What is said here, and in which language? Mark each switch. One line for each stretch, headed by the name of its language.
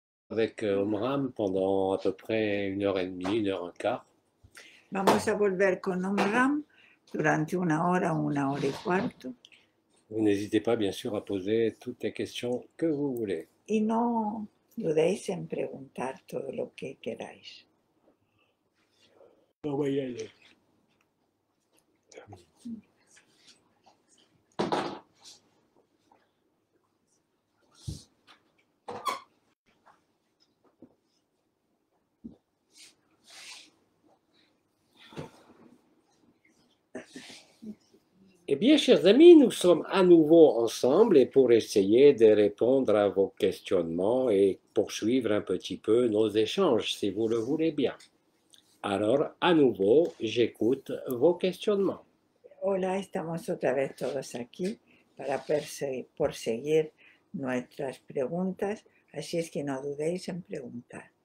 French: avec Omram pendant à peu près 1 heure et demie, 1 heure et quart.
Spanish: Vamos a volver con Omram durante 1 hora, 1 hora y cuarto.
French: Vous n'hésitez pas, bien sûr, à poser toutes les questions que vous voulez.
Spanish: Y no dudéis en preguntar todo lo que queráis.
French: On va y aller. Eh bien, chers amis, nous sommes à nouveau ensemble et pour essayer de répondre à vos questionnements et poursuivre un petit peu nos échanges, si vous le voulez bien. Alors, à nouveau, j'écoute vos questionnements.
Spanish: Hola, estamos otra vez todos aquí para proseguir nuestras preguntas, así es que no dudéis en preguntar.